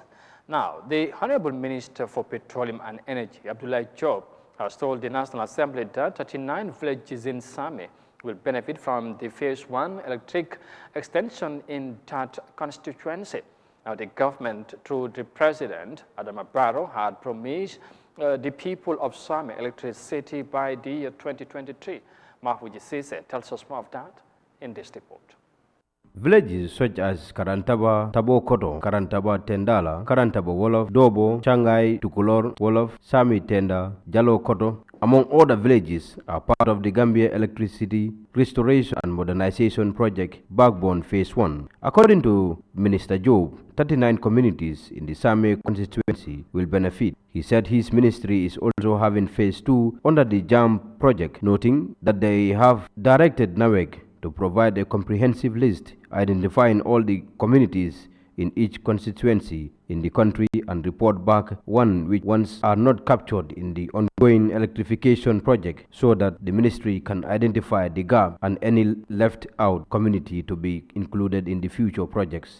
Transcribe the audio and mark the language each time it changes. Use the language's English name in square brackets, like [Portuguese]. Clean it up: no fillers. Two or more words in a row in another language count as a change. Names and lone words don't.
[English] Now, the Honorable Minister for Petroleum and Energy, Abdullah Job, has told the National Assembly that 39 villages in Same will benefit from the Phase 1 electric extension in that constituency. Now, the government, through the President, Adama Barrow, had promised the people of Same electricity by the year 2023. Mahouji Sise tells us more of that in this report. Villages such as Karantaba, Tabokoto, Karantaba Tendala, Karantaba Wolof, Dobo, Changai, Tukulor, Wolof, Sami Tenda, Jalo Koto, among other villages, are part of the Gambia Electricity Restoration and Modernization Project Backbone Phase 1. According to Minister Job, 39 communities in the Same constituency will benefit. He said his ministry is also having Phase 2 under the JAM project, noting that they have directed NAWEC to provide a comprehensive list identifying all the communities in each constituency in the country and report back which ones are not captured in the ongoing electrification project, so that the ministry can identify the gap and any left out community to be included in the future projects.